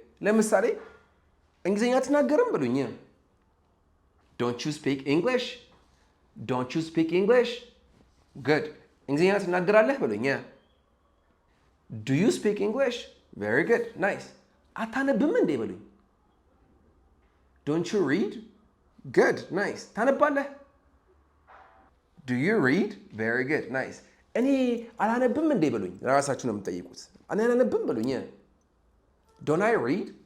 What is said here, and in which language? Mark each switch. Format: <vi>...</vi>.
<am>ለምሳሌ እንግሊዘኛ አትናገርም በሉኝ።</am> <en>don't you speak English? Don't you speak English? Good.</en> <am>እንግሊዝኛ ትናገራለህ በሉኝ።</am> <en>Do you speak English? Very good. Nice.</en> <am>አታነብም እንዴ በሉኝ።</am> <en>Don't you read? Good. Nice.</en> <am>ታነባለህ?</am> <en>Do you read? Very good. Nice.</en> <am>እኔ አላነብም እንዴ በሉኝ። ራሳችሁ ነው የምትጠይቁት። እኔ አላነብም በሉኝ።</am> <en>Don't I read?</en>